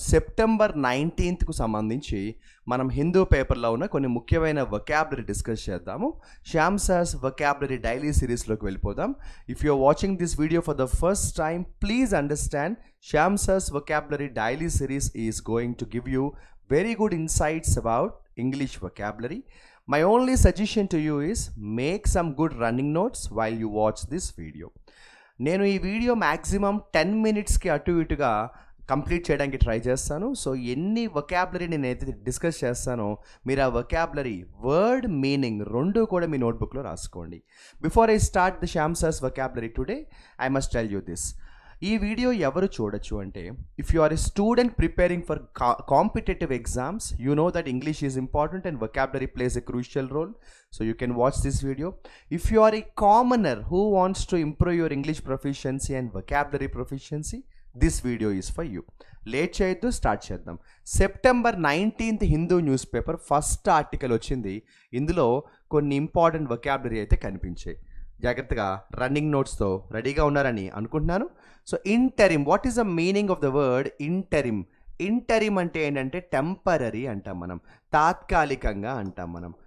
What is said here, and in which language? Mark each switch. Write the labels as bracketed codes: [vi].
[te] September 19కు సంబంధించి మనం హిందూ పేపర్లో ఉన్న కొన్ని ముఖ్యమైన వొకాబులరీ డిస్కస్ చేద్దాము. శ్యామ్ సార్స్ వొకాబులరీ డైలీ సిరీస్లోకి వెళ్ళిపోదాం. [en] If you are watching this video for the first time, please understand Shyam sir's vocabulary daily series is going to give you very good insights about English vocabulary. My only suggestion to you is make some good running notes while you watch this video. [te] నేను ఈ video maximum 10 మినిట్స్కి అటు ఇటుగా complete చేయడానికి try చేస్తాను. So ఎన్ని vocabulary నేనైతే discuss చేస్తానో మీరు ఆ వొకాబులరీ వర్డ్ మీనింగ్ రెండు కూడా మీ నోట్బుక్లో రాసుకోండి. [en] Before I start the Shyam sir's vocabulary today, I must tell you this. [te] ఈ వీడియో ఎవరు చూడొచ్చు అంటే, [en] If you are a student preparing for competitive exams, you know that English is important and vocabulary plays a crucial role, so you can watch this video. If you are a commoner who wants to improve your English proficiency and vocabulary proficiency, this video is for you. [te] Late చేయొద్దు, start చేద్దాం. September 19th Hindu news paper first article వచ్చింది. ఇందులో కొన్ని important vocabulary అయితే కనిపించాయి. జాగ్రత్తగా running నోట్స్తో రెడీగా ఉన్నారని అనుకుంటున్నాను. So interim, [en] What is the meaning of the word interim? [te] Interim అంటే ఏంటంటే టెంపరరీ అంటాం మనం, తాత్కాలికంగా అంటాం మనం.